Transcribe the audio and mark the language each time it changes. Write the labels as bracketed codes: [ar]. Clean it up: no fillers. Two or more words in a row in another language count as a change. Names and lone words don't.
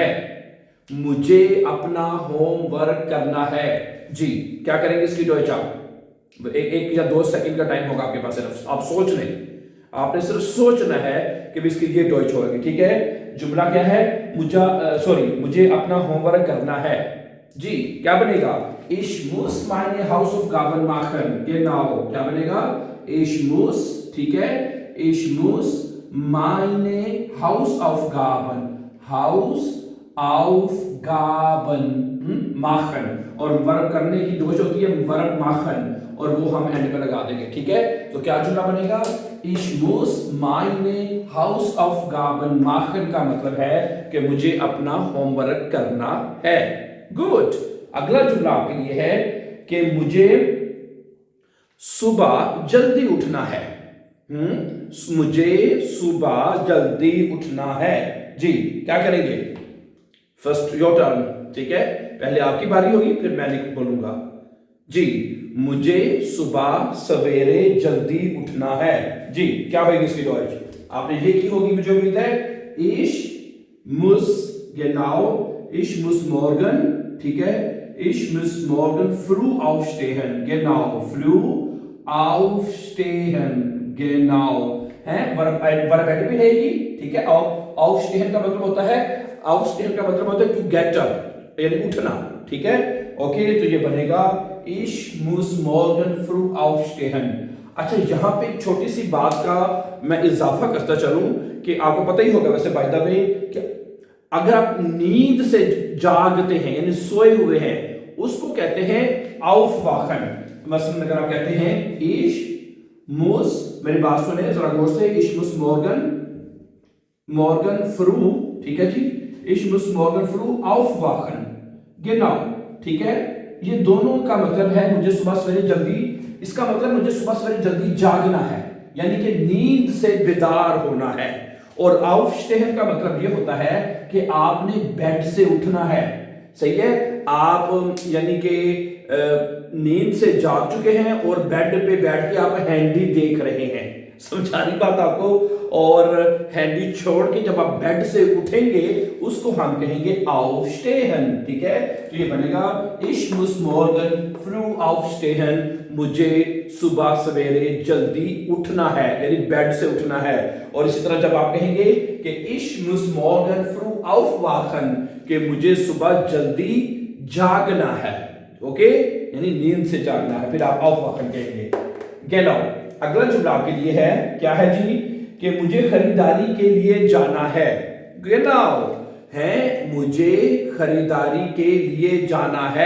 [ur] مجھے اپنا ہوم ورک کرنا ہے. جی، کیا کریں گے اس کی ڈوئچ آپ؟ ایک یا 2 سیکنڈ کا ٹائم ہوگا آپ کے پاس، صرف آپ سوچ لیں. آپ نے صرف سوچنا ہے کہ اس کی یہ ڈوئچ ہوگی، ٹھیک ہے. جملہ کیا ہے? مجھے اپنا ہوم ورک کرنا ہے. جی، کیا بنے گا? [de] Ich muss meine Hausaufgaben machen। [ur] genau, کیا بنے گا? [de] Ich muss, [ur] ٹھیک ہے, [de] Ich muss meine Hausaufgaben machen, [ur] اور ورب کرنے کی ڈوز ہوتی ہے ورب machen، اور وہ ہم اینڈ پہ لگا دیں گے، ٹھیک ہے. تو کیا جملہ بنے گا? [de] Ich muss meine Hausaufgaben machen [ur] کا مطلب ہے کہ مجھے اپنا ہوم ورک کرنا ہے۔ گڈ. اگلا جملہ آپ کے لیے ہے کہ مجھے صبح جلدی اٹھنا ہے. مجھے صبح جلدی اٹھنا ہے. جی، کیا کریں گے? [en] first your turn, [ur] ٹھیک ہے. پہلے آپ کی باری ہوگی، پھر میں بولوں گا۔ جی، مجھے صبح سویرے جلدی اٹھنا ہے. جی، کیا ہوگی اس کی ڈوئچ? آپ نے یہ کی ہوگی، مجھے امید ہے. [de] Ich muss genau, ich muss morgen, [ur] ٹھیک ہے, [de] ich muss morgen früh aufstehen, genau, früh aufstehen, genau, [ur] ہے ورب ایڈ بھی رہے گی، ٹھیک ہے. aufstehen کا مطلب ہوتا ہے، aufstehen کا مطلب ہوتا ہے [en] to get up, [ur] یعنی اٹھنا، ٹھیک ہے. اوکے، تو یہ بنے گا [de] Ich muss morgen früh aufstehen। [ur] اچھا، یہاں پہ ایک چھوٹی سی بات کا میں اضافہ کرتا چلوں کہ آپ کو پتا ہی ہوگا ویسے [en] by the way [ur] کہ اگر آپ نیند سے جاگتے ہیں یعنی سوئے ہوئے ہیں، اس کو کہتے ہیں aufwachen. مثلاً اگر آپ کہتے ہیں [de] Ich muss, [ur] میری بات سنے ذرا غور سے, [de] Ich muss morgen früh, [ur] ٹھیک ہے جی, [de] Ich muss morgen früh aufwachen, genau, [ur] ٹھیک ہے. یہ دونوں کا مطلب ہے مجھے صبح سویرے جلدی، اس کا مطلب مجھے صبح سویرے جلدی جاگنا ہے، یعنی کہ نیند سے بیدار ہونا ہے. اور aufstehen کا مطلب یہ ہوتا ہے کہ آپ نے بیڈ سے اٹھنا ہے. صحیح ہے، آپ یعنی کہ نیند سے جاگ چکے ہیں اور بیڈ پہ بیٹھ کے آپ ہینڈی دیکھ رہے ہیں. سمجھا رہی بات آپ کو؟ اور ہینڈی چھوڑ کے جب آپ بیڈ سے اٹھیں گے اس کو ہم کہیں گے aufstehen، ٹھیک ہے. تو یہ بنے گا [de] Ich muss morgen früh aufstehen, [ur] مجھے صبح سویرے جلدی اٹھنا ہے، یعنی بیڈ سے اٹھنا ہے. اور اسی طرح جب آپ کہیں گے کہ [de] Ich muss morgen früh aufwachen, [ur] کہ مجھے صبح جلدی جاگنا ہے، اوکے، یعنی نیند سے جاگنا ہے، پھر آپ aufwachen کہیں گے. genau، اگلا جملہ آپ کے لیے ہے، کیا ہے جی? کہ مجھے خریداری کے لیے جانا ہے. genau، ہے مجھے خریداری کے لیے جانا ہے.